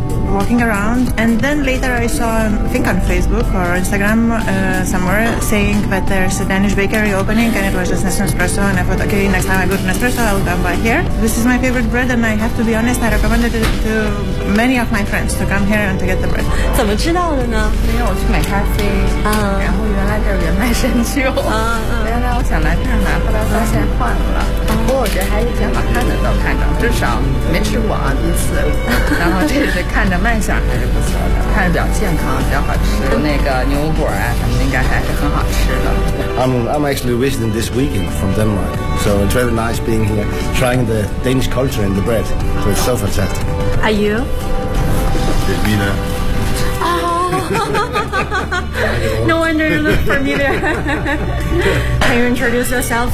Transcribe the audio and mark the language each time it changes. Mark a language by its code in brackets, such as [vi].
[en] Walking around, and then later I saw, I think on Facebook or Instagram somewhere, saying that there's a Danish bakery opening, and it was just Nespresso, and I thought, okay, next time I go to Nespresso, I'll come by here. This is my favorite bread, and I have to be honest, I recommended it to many of my friends to come here and to get the bread. [zh] 怎么知道的呢？因为我去买咖啡，然后原来这儿原麦山丘，原来我想来这儿拿，后来发现换了。不过我觉得还是挺好看的，至少没吃过啊第一次。然后这是看着卖相还是不错的，看着比较健康，比较好吃。那个牛果啊，应该还是很好吃的。 [en] I'm actually visiting this weekend from Denmark, so it's very nice being here, trying the Danish culture and the bread. So it's so fantastic. Are you? Mina. Oh. No wonder you look familiar. Can you introduce yourself?